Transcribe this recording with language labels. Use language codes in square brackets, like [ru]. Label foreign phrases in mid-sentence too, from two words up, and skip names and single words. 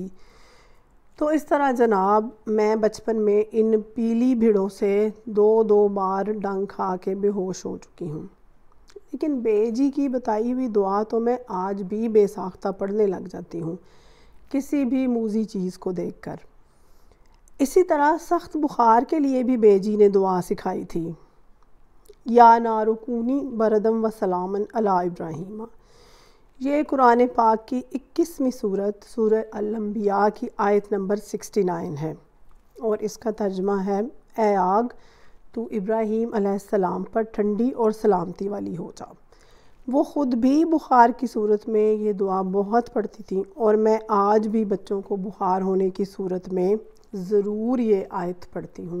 [ur] تو اس طرح جناب میں بچپن میں ان پیلی بھیڑوں سے 2 بار ڈنگ کھا کے بے ہوش ہو چکی ہوں۔ لیکن بے جی کی بتائی ہوئی دعا تو میں آج بھی بے ساختہ پڑھنے لگ جاتی ہوں، کسی بھی موذی چیز کو دیکھ کر۔ اسی طرح سخت بخار کے لیے بھی بے جی نے دعا سکھائی تھی، [ar] یا نار کونی بردم و سلامن علی ابراہیم۔ [ur] یہ قرآن پاک کی 21ویں سورت سورہ الانبیاء کی آیت نمبر 69 ہے، اور اس کا ترجمہ ہے، اے آگ تو ابراہیم [ar] علیہ السلام [ur] پر ٹھنڈی اور سلامتی والی ہو جا۔ وہ خود بھی بخار کی صورت میں یہ دعا بہت پڑھتی تھیں، اور میں آج بھی بچوں کو بخار ہونے کی صورت میں ضرور یہ آیت پڑھتی ہوں۔